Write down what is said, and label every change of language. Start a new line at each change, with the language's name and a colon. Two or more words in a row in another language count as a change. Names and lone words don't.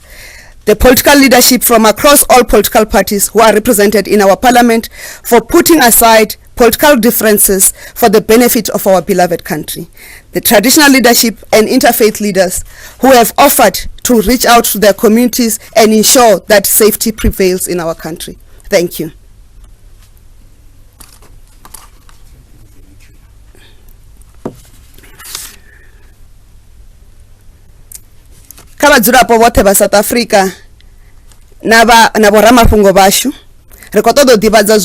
English: The political leadership from across all political parties who are represented in our parliament for putting aside political differences for the benefit of our beloved country. The traditional leadership and interfaith leaders who have offered to reach out to their communities and ensure that safety prevails in our country. Thank you.
Venda: Kabadzulapo bote ba South Africa na boramafhungo bashu ri khou ṱoḓa u ḓivhadza